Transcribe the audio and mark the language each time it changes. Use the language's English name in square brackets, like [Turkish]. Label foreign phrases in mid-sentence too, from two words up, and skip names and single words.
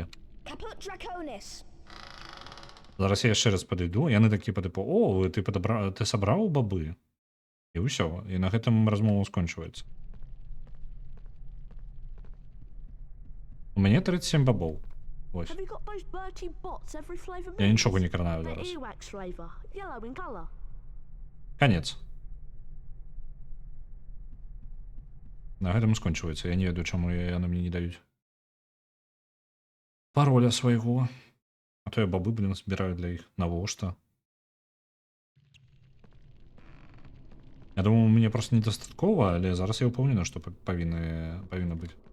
[Latin] Caput Draconis! [Belarusian] Зараз я яшчэ раз падыйду, яны такі па тыпу: о, ты сабраў бабы? І ўсё, і на гэтым размова скончваецца. У мяне 37 бабоў. Вось. [English] Have you got those Bertie Bott's every flavour [Belarusian] Я [English] beans? [Belarusian] нічога не кранаю [English] They're [Belarusian] зараз. [English] earwax flavour, yellow in colour. [Belarusian] Канец. На гэтым скончваецца. Я не ведаю, чаму яны мне не даюць пароля свайго. А то я бабы, блин, збіраю для іх. Навошта? Я думаю, у мяне просто недастаткова, але зараз я ўпэўнены, што павінна быць.